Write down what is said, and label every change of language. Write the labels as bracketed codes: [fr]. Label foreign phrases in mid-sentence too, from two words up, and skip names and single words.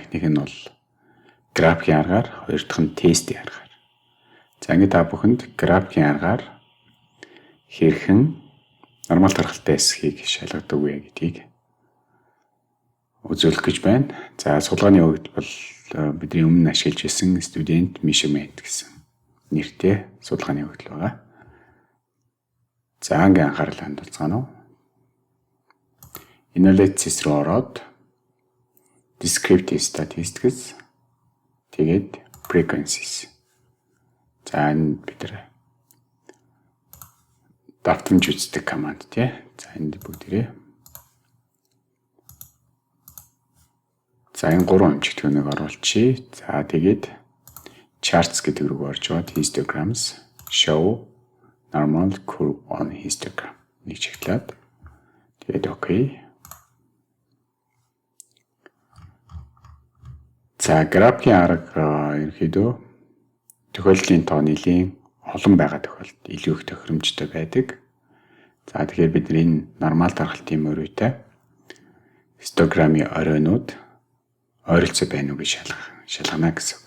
[mn] Эхнийх нь бол графикийн аргаар, хоёр дахь нь тестийн аргаар. За ингээд та бүхэнд графикийн аргаар хэрхэн нормал тархалтай эсхийг шалгадаг вэ гэдгийг үзүүлэх гэж байна. За судалгааны өгөгдөл бол бидний өмнө ашиглаж байсан [en] student measurement [mn] гэсэн нэртэй судалгааны өгөгдөл байгаа. За ангийн анхаарал хандуулцгаана уу. Analysis руу ороод [en] descriptive statistics [mn] тэгээд frequencies. За энэ бид давтамж үздэг команд тий. За энд бүгдээрээ за энэ 3 хэмжигдэхүүнийг оруулчихъя. За тэгээд charts гэдэг рүү орж яваад [en] histograms show normal curve on histogram [mn] нэг чиглээд тэгээд окей. За графикийн арга ерөнхийдөө тохиолдлын тоо нэлийн олон байгаа тохиолдолд илүү их тохиромжтой байдаг. За тэгэхээр бид энэ нормал тархалтын мөрөөтэй хистограмын оройнууд ойролцоо байна уу гэж шалгана гэсэн үг.